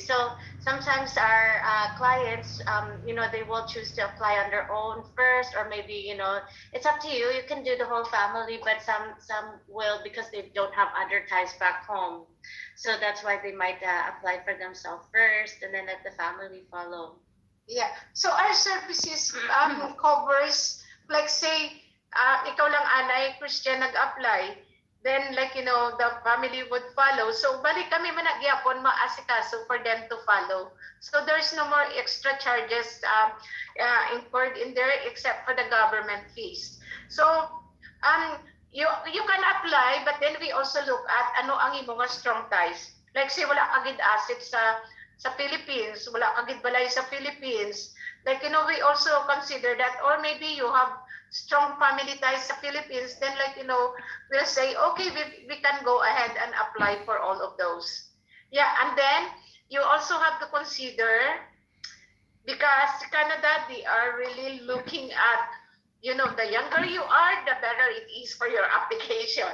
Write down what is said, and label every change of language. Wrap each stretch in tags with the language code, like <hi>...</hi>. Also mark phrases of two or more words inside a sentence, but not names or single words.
<en>So sometimes our clients, they will choose to apply on their own first, or maybe, it's up to you. You can do the whole family, but some will because they don't have other ties back home. So that's why they might apply for themselves first, and then let the family follow. Yeah. So our services covers, like say,</en> <hil>ikaw lang anay, Christian nag-apply,</hil> <en>then like, the family would follow.</en> <hil>So balik kami managyapon maasikaso</hil> <en>for them to follow. So there's no more extra charges incurred in there except for the government fees. So you can apply, but then we also look at</en> <hil>ano ang imong</hil> <en>strong ties. Like say</en> <hil>wala kagid asset sa Philippines, wala kagid balay sa Philippines.</hil> <en>Like, we also consider that, or maybe you have strong family ties sa Philippines, then like, we'll say, okay, we can go ahead and apply for all of those. Yeah, and then you also have to consider, because Canada, they are really looking at, the younger you are, the better it is for your application.</en>